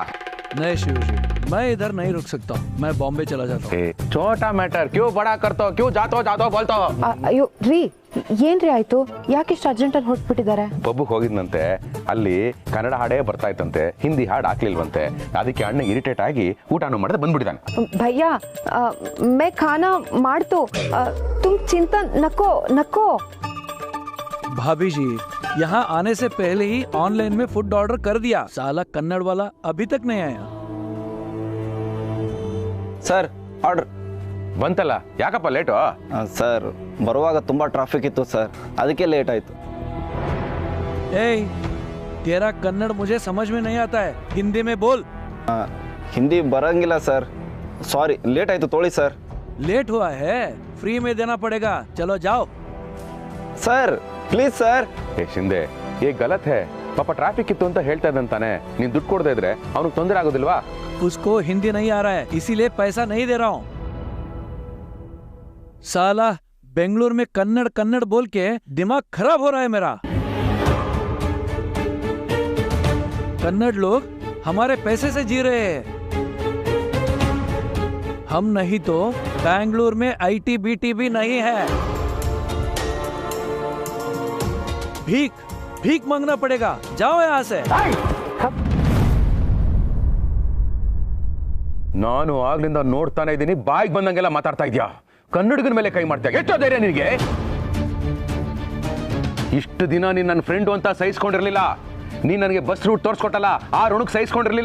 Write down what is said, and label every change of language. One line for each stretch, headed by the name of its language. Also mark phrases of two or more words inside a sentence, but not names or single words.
Hindi: नहीं शिव जी, मैं इधर नहीं रुक सकता हूँ, मैं बॉम्बे चला जाता हूँ। छोटा मैटर क्यों बड़ा करते हो? क्यों जातो बोलतो?
Kannada: ಅಯ್ಯೋ ರೀ, ಏನ್ರಿ ಆಯ್ತು? ಯಾಕಿಷ್ಟು ಅರ್ಜೆಂಟಲ್ಲಿ ಹೊರಟ್ಬಿಟ್ಟಿದ್ದಾರೆ? ಪಬ್ಬಿಗೆ ಹೋಗಿದ್ನಂತೆ, ಅಲ್ಲಿ ಕನ್ನಡ ಹಾಡೇ ಬರ್ತಾ ಇತ್ತಂತೆ, ಹಿಂದಿ ಹಾಡು ಹಾಕ್ಲಿಲ್ವಂತೆ. ಅದಕ್ಕೆ ಅಣ್ಣ ಇರಿಟೇಟ್ ಆಗಿ ಊಟನೂ ಮಾಡದೆ ಬಂದ್ಬಿಟ್ಟಿದ್ದಾನೆ.
Hindi: भैया, मैं खाना माड्तु, तुम चिंता
Marathi: नको नको।
Hindi: भाभी जी, यहाँ आने से पहले ही ऑनलाइन में फूड ऑर्डर कर दिया। साला कन्नड़ वाला अभी तक नहीं आया।
Kannada: ಸರ್ ಆರ್ಡರ್ ಬಂತಲ್ಲ, ಯಾಕಪ್ಪ ಲೇಟು? ಸರ್ ಬರುವಾಗ ತುಂಬ ಟ್ರಾಫಿಕ್ ಇತ್ತು ಸರ್, ಅದಕ್ಕೆ ಲೇಟ್ ಆಯಿತು.
Hindi: ए, तेरा कन्नड़ मुझे समझ में नहीं आता है, हिंदी में बोल।
Kannada: ಹಿಂದಿ ಬರಂಗಿಲ್ಲ ಸರ್, ಸಾರಿ ಲೇಟ್ ಆಯಿತು ತೊಳಿ ಸರ್.
Hindi: लेट हुआ है, फ्री में देना पड़ेगा, चलो जाओ।
Kannada: ಸರ್ ಪ್ಲೀಸ್ ಸರ್.
Hindi: ಶಿಂದೆ, ये गलत है.
Kannada: ಪಾಪ ಟ್ರಾಫಿಕ್ ಇತ್ತು ಅಂತ ಹೇಳ್ತಾ ಇದ್ದಂತಾನೆ, ನೀನ್ ದುಡ್ಡು ಕೊಡದೇ ಇದ್ರೆ ಅವ್ನಿಗೆ ತೊಂದರೆ ಆಗೋದಿಲ್ವಾ?
Hindi: उसको हिंदी नहीं आ रहा है, इसीलिए पैसा नहीं दे रहा हूँ। साला बेंगलुरु में कन्नड़ कन्नड़ बोल के दिमाग खराब हो रहा है मेरा। कन्नड़ लोग हमारे पैसे से जी रहे हैं, हम नहीं तो बेंगलुरु में IT BT भी नहीं है। भीख भीख मांगना पड़ेगा, जाओ यहाँ से।
Kannada: ನಾನು ಆಗ್ಲಿಂದ ನೋಡ್ತಾನೆ ಇದ್ದೀನಿ, ಬಾಯಿಗೆ ಬಂದಂಗೆಲ್ಲ ಮಾತಾಡ್ತಾ ಇದ್ಯಾ. ಕನ್ನಡಿಗನ ಮೇಲೆ ಕೈ ಮಾಡ್ತೀಯ, ಎಷ್ಟು ಧೈರ್ಯ ನಿನಗೆ? ಇಷ್ಟು ದಿನ ನೀನ್ ನನ್ನ ಫ್ರೆಂಡು ಅಂತ ಸಹಿಸ್ಕೊಂಡಿರ್ಲಿಲ್ಲ. ನೀನ್ ನನಗೆ ಬಸ್ ರೂಟ್ ತೋರಿಸ್ಕೊಟ್ಟಲ್ಲ, ಆ ಋಣಕ್ಕೆ ಸಹಿಸ್ಕೊಂಡಿರ್ಲಿಲ್ಲ.